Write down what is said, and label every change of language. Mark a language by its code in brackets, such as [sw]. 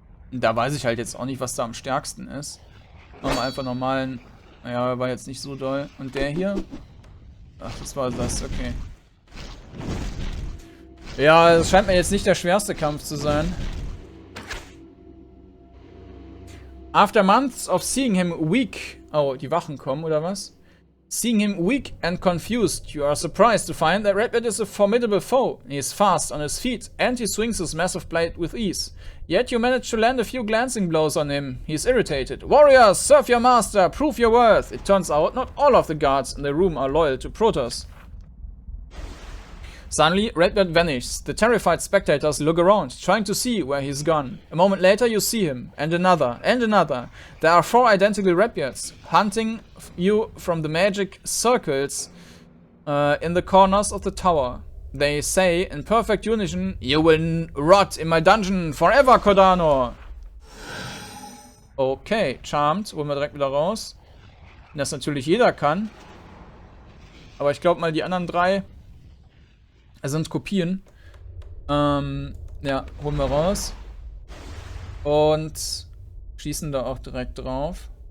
[de] Da weiß ich halt jetzt auch nicht, was da am stärksten ist. Machen wir einfach normalen. Naja, war jetzt nicht so doll. Und der hier? Ach, das war das, okay. Ja, es scheint mir jetzt nicht der schwerste Kampf zu sein. [en] After months of seeing him weak... [de] Oh, die Wachen kommen, oder was? [en] Seeing him weak and confused, you are surprised to find that Redbeard is a formidable foe. He is fast on his feet, and he swings his massive blade with ease. Yet you manage to land a few glancing blows on him. He is irritated. Warriors, serve your master, prove your worth. It turns out not all of the guards in the room are loyal to Protoss. Suddenly, Redbeard vanishes. The terrified spectators look around, trying to see where he's gone. A moment later, you see him, and another, and another. There are 4 identical Redbeards, hunting you from the magic circles in the corners of the tower. They say, in perfect unison, "You will rot in my dungeon forever, Kordanor!" [de] Okay, Charmed, holen wir direkt wieder raus. Das natürlich jeder kann. Aber ich glaube mal, die anderen 3... sind Kopien. Ja, holen wir raus. Und schießen da auch direkt drauf.